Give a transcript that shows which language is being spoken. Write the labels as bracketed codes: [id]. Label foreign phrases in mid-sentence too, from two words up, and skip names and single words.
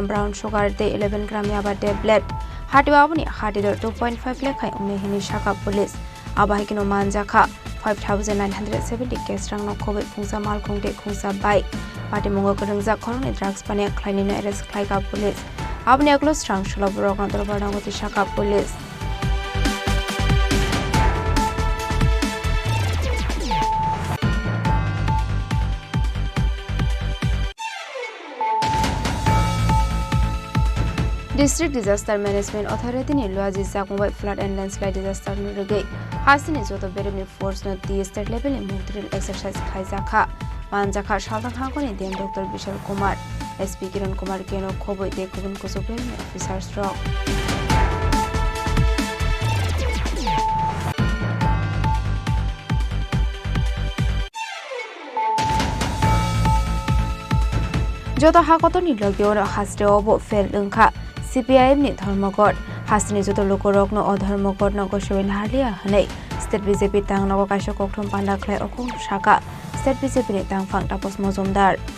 [en] brown sugar [trp] te 11 gram yaba tablet hatiwa aboni hatidor 2.5 lakh khai ungni hini shaka police abahikino man jakha 5970 case rang no khobe khungsa mal khungte khungsa bike pati mongo korungja khoroni drugs pane khlaini no arrest khlaika police aboni aklo strang sholo borok no dorbanangoti shaka police [en] District Disaster Management Authority [trp] ni Luaji Zakmbai [en] flood and landslide disaster [trp] no regai hasini joto beremni force no [en] the state level [trp] ni [en] multiple exercise [trp] khaizakha manjakha shalda khako ni dem Dr. Vishal Kumar SP Kiran Kumar keno khoboi de kubun kusupre officers rock joto hakoto ni logyo hasde obo fail ungkha CPIM ni dharmogod hasini joto lokorok no adharmogod no goshwin harlia hanei state BJP tang no kaisha kokthom panda khlai okong shaka state BJP ni tang phang tapos mozumdar